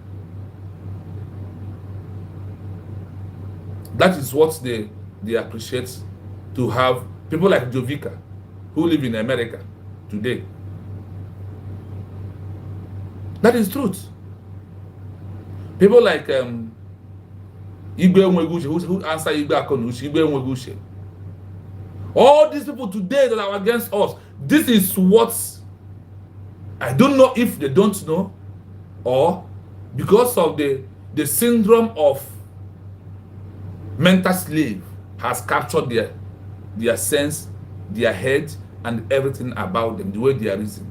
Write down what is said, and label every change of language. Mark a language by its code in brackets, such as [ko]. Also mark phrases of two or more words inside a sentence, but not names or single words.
[en] That is what they appreciate, to have people like Jovica, who live in America today. That is truth. People like [ig] Igbo enweghị uche. [en] Who answer [ig] Igbo akọ uche? Igbo enweghị uche. [en] All these people today that are against us, this is what I don't know if they don't know, or because of the syndrome of mental slave has captured their sense, their head, and everything about them, the way they are reasoning.